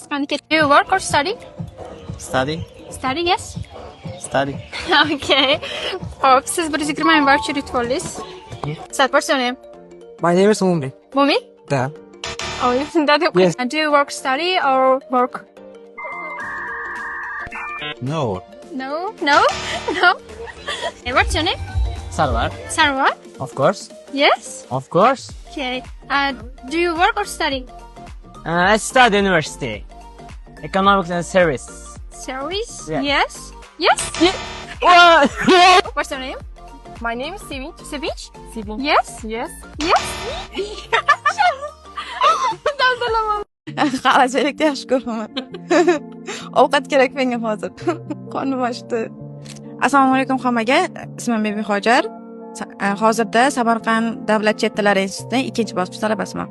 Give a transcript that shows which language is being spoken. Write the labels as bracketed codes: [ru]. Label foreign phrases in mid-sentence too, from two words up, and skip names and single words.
[uz] Qani ket. [en] Do you work or study? Study. Study, yes. Study. [uz] Okay. Hop, siz 120 voucher yutib [en] Sad, what's your name? My name is Mumi. Mumi? Da. Oh, that Yes. Do you work, study or work? No. No. Hey, what's your name? Sarwar. Sarwar? Of course. Yes. Of course. Okay. Do you work or study? I study university. Economics and service. Service? Yeah. Yes. Yes. What? What's your name? My name is Sevinch. Sevinch? Sevinch. Yes. Yes. Yes. [uz] Qarachilikni yaxshi ko'raman. Ovqat kerak menga hozir. Qonim ochdi. Assalomu alaykum hammaga. Ismim Bebihojar. Hozirda Samarqand davlat chet tillari institutining 2-bosqich talabasiman.